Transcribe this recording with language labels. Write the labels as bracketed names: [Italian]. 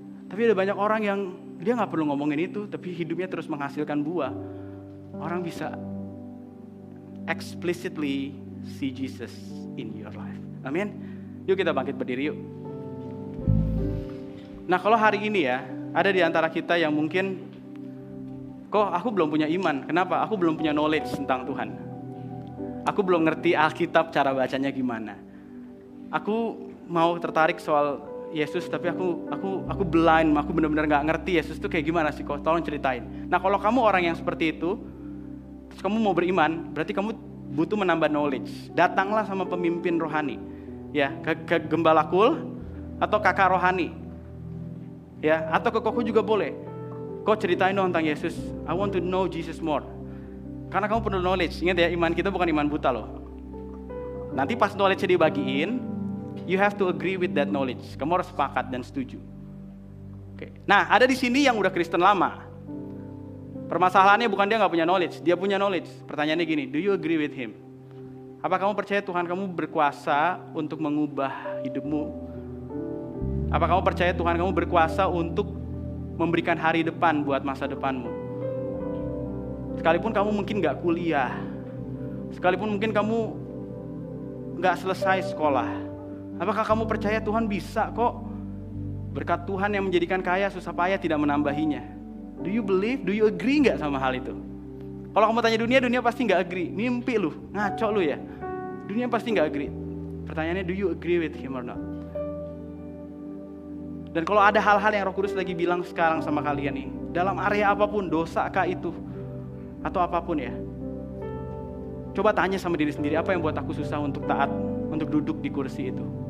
[Indonesian] Tapi ada banyak orang yang dia gak perlu ngomongin itu, tapi hidupnya terus menghasilkan buah. Orang bisa [English] explicitly see Jesus in your life. [Indonesian] Amin. Yuk kita bangkit berdiri yuk. Nah, kalau hari ini ya, ada di antara kita yang mungkin, kok aku belum punya iman. Kenapa? Aku belum punya knowledge tentang Tuhan. Aku belum ngerti Alkitab cara bacanya gimana. Aku mau tertarik soal Yesus, tapi aku blind, aku benar-benar nggak ngerti Yesus itu kayak gimana sih, kok tolong ceritain. Nah, kalau kamu orang yang seperti itu, terus kamu mau beriman, berarti kamu butuh menambah knowledge. Datanglah sama pemimpin rohani, ya, ke gembala kul atau kakak rohani, ya, atau ke koko juga boleh. Kok ceritain dong tentang Yesus. [English] I want to know Jesus more. [Indonesian] Karena kamu perlu knowledge. Ingat ya, iman kita bukan iman buta loh. Nanti pas knowledge-nya dibagiin, [English] you have to agree with that knowledge. [Indonesian] Kamu harus sepakat dan setuju. Oke. Nah, ada di sini yang udah Kristen lama. Permasalahannya bukan dia nggak punya knowledge, dia punya knowledge. Pertanyaannya gini, [English] do you agree with him? [Indonesian] Apa kamu percaya Tuhan kamu berkuasa untuk mengubah hidupmu? Apa kamu percaya Tuhan kamu berkuasa untuk memberikan hari depan buat masa depanmu? Sekalipun kamu mungkin nggak kuliah, sekalipun mungkin kamu nggak selesai sekolah, apakah kamu percaya Tuhan bisa kok? Berkat Tuhan yang menjadikan kaya susah payah tidak menambahinya. [English] Do you believe? Do you agree [Indonesian] nggak sama hal itu? Kalau kamu tanya dunia pasti nggak agree. Mimpi lu, ngaco lu ya. Dunia pasti nggak agree. Pertanyaannya, [English] do you agree with him or not? [Indonesian] Dan kalau ada hal-hal yang Roh Kudus lagi bilang sekarang sama kalian nih, dalam area apapun, dosa kah itu, atau apapun ya, coba tanya sama diri sendiri, apa yang buat aku susah untuk taat, untuk duduk di kursi itu?